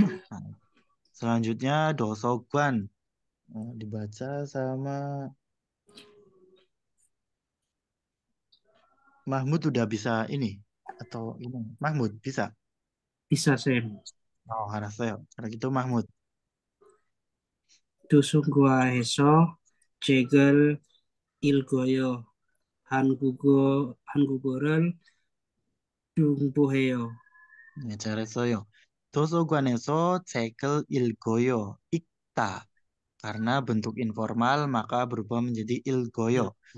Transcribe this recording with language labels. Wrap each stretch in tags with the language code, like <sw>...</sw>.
<id>Nah, selanjutnya Dosogwan. Dibaca sama Mahmud udah bisa ini atau ini Mahmud bisa. Bisa, Sen. Oh, harusnya. Kalau gitu Mahmud.</id> <ko>두순과에서 책을 읽어요. 한국어를 공부해요. 네, 잘했어요. 도서관에서 책을 읽어요. 읽다.</ko> <id>Karena bentuk informal maka berubah menjadi ilgoyo.</id>